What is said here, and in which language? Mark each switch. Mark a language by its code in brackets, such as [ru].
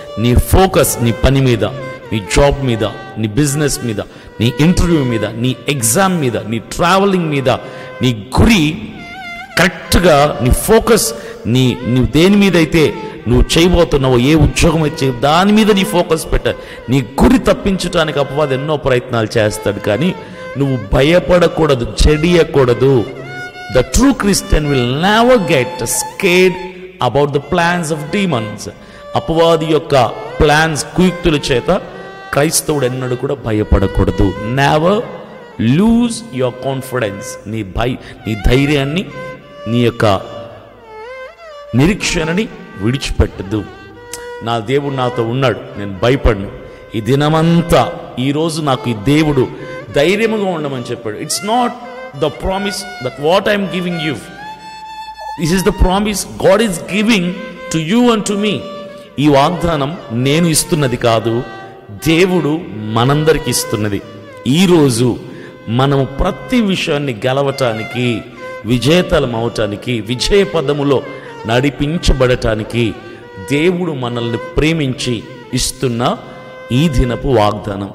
[te] నీ ఫోకస్ నీ పని మీద, నీ జాబ్ మీద, నీ బిజినెస్ మీద, నీ ఇంటర్వ్యూ మీద, నీ ఎగ్జామ్ మీద, నీ ట్రావెలింగ్ మీద, నీ గురి కరెక్ట్గా, నీ ఫోకస్ నువ్వు దేని మీద అయితే నువ్వు చేయబోతున్నావో, ఏ ఉద్యోగం అయితే దాని మీద నీ ఫోకస్ పెట్టాలి. నీ గురి తప్పించడానికి అపవాది ఎన్నో ప్రయత్నాలు చేస్తాడు, కానీ నువ్వు భయపడకూడదు, చెడియకూడదు. [en] The true Christian will never get scared about the plans of demons. [te] అపవాది యొక్క ప్లాన్స్, కుయుక్తుల చేత క్రైస్తవుడు ఎన్నడూ కూడా భయపడకూడదు. [en] Never lose your confidence. [te] నీ ధైర్యాన్ని, నీ యొక్క నిరీక్షణని విడిచిపెట్టద్దు. నా దేవుడు నాతో ఉన్నాడు, నేను భయపడను. ఈ దినమంతా ఈరోజు నాకు ఈ దేవుడు ధైర్యముగా ఉండమని చెప్పాడు. [en] It's not the promise that what I am giving you, this is the promise God is giving to you and to me. [te] ఈ వాగ్దానం నేను ఇస్తున్నది కాదు, దేవుడు మనందరికి ఇస్తున్నది. ఈరోజు మనము ప్రతి విషయాన్ని గెలవటానికి, విజేతలం అవటానికి, విజయ పదములో నడిపించబడటానికి దేవుడు మనల్ని ప్రేమించి ఇస్తున్న ఈ దినపు వాగ్దానం.